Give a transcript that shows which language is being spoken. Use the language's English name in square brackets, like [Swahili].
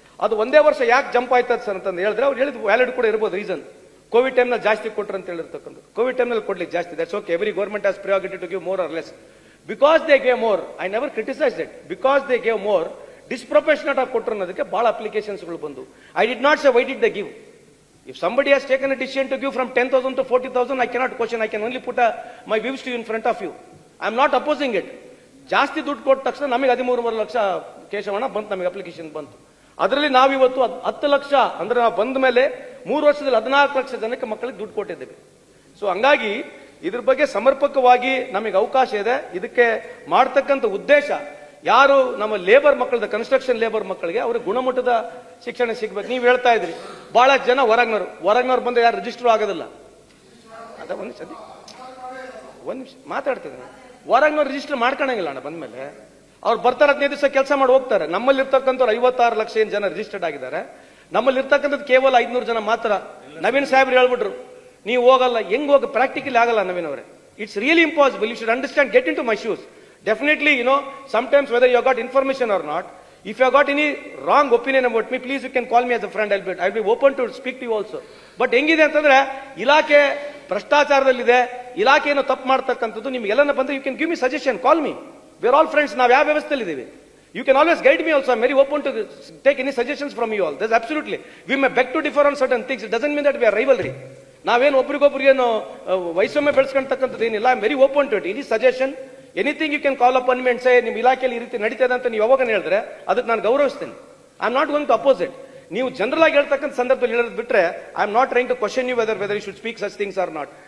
[Kannada] ಅದು ಒಂದೇ ವರ್ಷ ಯಾಕೆ ಜಂಪ್ ಆಯ್ತದ ಸರ್ ಅಂತಂದು ಹೇಳಿದ್ರೆ ಅವ್ರು ಹೇಳಿದ್ ವ್ಯಾಲಿಡ್ ಕೂಡ ಇರ್ಬೋದು ರೀಸನ್. ಕೋವಿಡ್ ಟೈಮ್ನಲ್ಲಿ ಜಾಸ್ತಿ ಕೊಟ್ರು ಅಂತ ಹೇಳಿರ್ತಕ್ಕಂಥ, ಕೋವಿಡ್ ಟೈಮ್ನಲ್ಲಿ ಕೊಡ್ಲಿಕ್ಕೆ ಜಾಸ್ತಿ, [English] That's okay, every government has priority to give more or less. Because they gave more, I never criticise it, because they gave more disproportionate [Kannada] ಆಗಿ ಕೊಟ್ಟರು ಅನ್ನೋದಕ್ಕೆ ಬಹಳ ಅಪ್ಲಿಕೇಶನ್ಸ್ಗಳು ಬಂದು. [English] I did not say why did they give. If somebody has taken a decision to give from 10,000 to 40,000, I cannot question. I can only put my views to you in front of you. I am not opposing it. [Kannada] ಜಾಸ್ತಿ ದುಡ್ಡು ಕೊಟ್ಟ ತಕ್ಷಣ ನಮಗೆ 13.5 ಲಕ್ಷ ಕೇಶವಣ ಬಂತು, ನಮಗೆ application ಬಂತು. ಅದರಲ್ಲಿ ನಾವಿವತ್ತು 10 ಲಕ್ಷ ಅಂದ್ರೆ ನಾವು ಬಂದ ಮೇಲೆ 3 ವರ್ಷದಲ್ಲಿ 14 ಲಕ್ಷ ಜನಕ್ಕೆ ಮಕ್ಕಳಿಗೆ ದುಡ್ಡು ಕೊಟ್ಟಿದ್ದೇವೆ. ಸೊ ಹಂಗಾಗಿ ಇದ್ರ ಬಗ್ಗೆ ಸಮರ್ಪಕವಾಗಿ ನಮಗೆ ಅವಕಾಶ ಇದೆ. ಇದಕ್ಕೆ ಮಾಡ್ತಕ್ಕಂಥ ಉದ್ದೇಶ ಯಾರು ನಮ್ಮ ಲೇಬರ್ ಮಕ್ಕಳದ, ಕನ್ಸ್ಟ್ರಕ್ಷನ್ ಲೇಬರ್ ಮಕ್ಕಳಿಗೆ ಅವ್ರಿಗೆ ಗುಣಮಟ್ಟದ ಶಿಕ್ಷಣ ಸಿಗ್ಬೇಕು. ನೀವು ಹೇಳ್ತಾ ಇದ್ರಿ ಬಹಳ ಜನ ಹೊರಗ್ನವ್ರು ಬಂದ್ರೆ ಯಾರು ರಿಜಿಸ್ಟರ್ ಆಗೋದಿಲ್ಲ. ಅದ ಒಂದು ನಿಮಿಷ ಮಾತಾಡ್ತಿದ್ದೀನಿ. ಹೊರಗ್ನವ್ರು ರಿಜಿಸ್ಟರ್ ಮಾಡ್ಕೊಳಂಗಿಲ್ಲ ಅಣ್ಣ. ಬಂದ್ಮೇಲೆ ಅವ್ರು ಬರ್ತಾರೆ 15 ದಿವಸ ಕೆಲಸ ಮಾಡಿ ಹೋಗ್ತಾರೆ. ನಮ್ಮಲ್ಲಿ ಇರ್ತಕ್ಕಂಥವ್ರು 56 ಲಕ್ಷ ಏನ್ ಜನ ರಿಜಿಸ್ಟರ್ಡ್ ಆಗಿದ್ದಾರೆ. ನಮ್ಮಲ್ಲಿ ಇರ್ತಕ್ಕಂಥದ್ದು ಕೇವಲ 500 ಜನ ಮಾತ್ರ. ನವೀನ್ ಸಾಹೇಬ್ರು ಹೇಳ್ಬಿಟ್ರು ನೀವು ಹೋಗಲ್ಲ, ಹೆಂಗ್ ಹೋಗಿ ಪ್ರಾಕ್ಟಿಕಲಿ ಆಗಲ್ಲ ನವೀನ್ ಅವರೇ. [English] It's really impossible. You should understand, get into my shoes. Definitely, sometimes whether you have got information or not, if you have got any wrong opinion about me, please you can call me as a friend. I'll be open to speak to you also. [Kannada] But ಹೆಂಗಿದೆ ಅಂತಂದ್ರೆ ಇಲಾಖೆ ಭ್ರಷ್ಟಾಚಾರದಲ್ಲಿದೆ, ಇಲಾಖೆಯನ್ನು ತಪ್ಪು ಮಾಡ್ತಕ್ಕಂಥದ್ದು ನಿಮ್ಗೆಲ್ಲ ಬಂದ್ರೆ [English] you can give me suggestion, call me. We are all friends. [Kannada] ನಾವು ಯಾವ ವ್ಯವಸ್ಥೆಯಲ್ಲಿ ಇದ್ದೀವಿ. [English] You can always guide me also. I'm very open to take any suggestions from you all. There's absolutely. We may beg to differ on certain things. It doesn't mean that we are rivalry. [Kannada] ನಾವೇನು ಒಬ್ರಿಗೊಬ್ರಿಗೇನು ವೈಷಮ್ಯ ಬೆಳೆಸ್ಕೊಂತಕ್ಕಂಥದ್ದು ಏನಿಲ್ಲ. [English] I am very open to it. Any suggestion, anything you can call upon me and say [Kannada] ನಿಮ್ಮ ಇಲಾಖೆಯಲ್ಲಿ ಈ ರೀತಿ ನಡೀತದೆ ಅಂತ ನೀವು ಯಾವಾಗ ಹೇಳಿದ್ರೆ ಅದಕ್ಕೆ ನಾನು ಗೌರವಿಸ್ತೇನೆ. [English] I am not going to oppose it. [Kannada] ನೀವು ಜನರಲ್ ಆಗಿ ಹೇಳ್ತಕ್ಕಂಥ ಸಂದರ್ಭದಲ್ಲಿ ಹೇಳೋದು ಬಿಟ್ರೆ [English] I am not trying to question you whether you should speak such things or not.